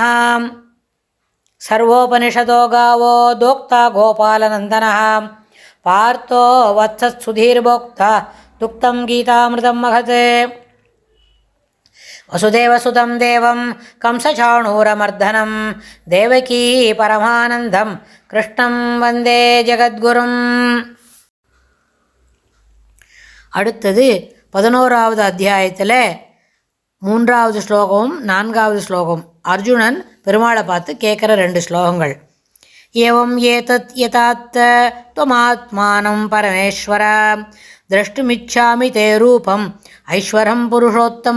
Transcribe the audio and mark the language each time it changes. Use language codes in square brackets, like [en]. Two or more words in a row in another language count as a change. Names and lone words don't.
[sa] सर्वोपनिषदो गावो दोक्ता गोपालनन्दनः पार्थो वत्सत्सुधीर्भोक्ता दुक्तं गीतामृतं महत्। वसुदेवसुतं देवं कंसचाणूरमर्दनं देवकी परमानन्दं कृष्णं वन्दे जगद्गुरुम्. [ta] அடுத்தது 11வது அத்தியாயத்தில் 3வது ஸ்லோகமும் 4வது ஸ்லோகம். அர்ஜுனன் பெருமாளை பார்த்து கேட்குற 2 ஸ்லோகங்கள். [sa] एवम् एतद् यथात्थ त्वमात्मानं परमेश्वर द्रष्टुमिच्छामि ते रूपम् ऐश्वरं पुरुषोत्तम.